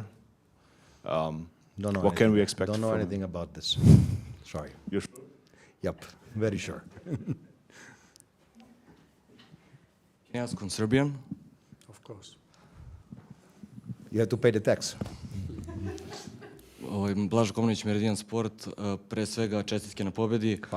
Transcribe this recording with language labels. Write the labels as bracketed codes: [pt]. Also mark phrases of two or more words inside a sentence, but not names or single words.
[en] Don't know What can anything. we expect Don't know from- anything about this. Sorry. You're sure? Yep, very sure. Can I ask on Serbian? Of course. You have to pay the tax. [sr] Blažo Komnić, Meridian Sport, pre svega čestitke na pobedi. Hvala.